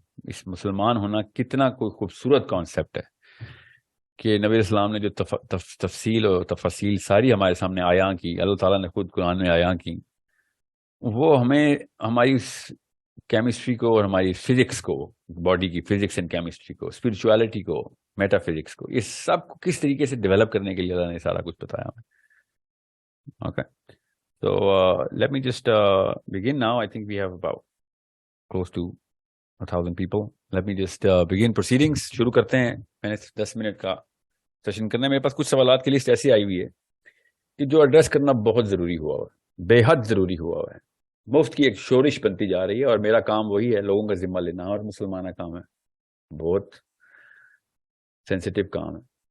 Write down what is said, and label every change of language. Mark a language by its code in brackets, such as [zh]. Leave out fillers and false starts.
[ur] اس مسلمان ہونا کتنا کوئی خوبصورت کانسیپٹ ہے کہ نبی اسلام نے جو تفصیل اور تفصیل ساری ہمارے سامنے آیاں کی، اللہ تعالیٰ نے خود قرآن میں آیاں کی، وہ ہمیں ہماری کیمسٹری کو اور ہماری فزکس کو، باڈی کی فزکس اینڈ کیمسٹری کو، اسپرچویلٹی کو، میٹا فزکس کو، اس سب کو کس طریقے سے ڈیولپ کرنے کے لیے اللہ نے سارا کچھ بتایا ہمیں. [en] Okay, so let me just begin now. I think we have about close to 1,000 people. Let me just begin proceedings. [ur] شروع کرتے ہیں. میں نے 10 منٹ کا سیشن کرنا ہے. میرے پاس کچھ سوالات کی لسٹ ایسی آئی ہوئی ہے کہ جو ایڈریس کرنا بہت ضروری ہوا ہوا ہے، بے حد ضروری ہوا ہوا ہے. مفت کی ایک شورش بنتی جا رہی ہے اور میرا کام وہی ہے، لوگوں کا ذمہ لینا، اور مسلمانہ کام ہے، بہت سینسیٹیو کام ہے.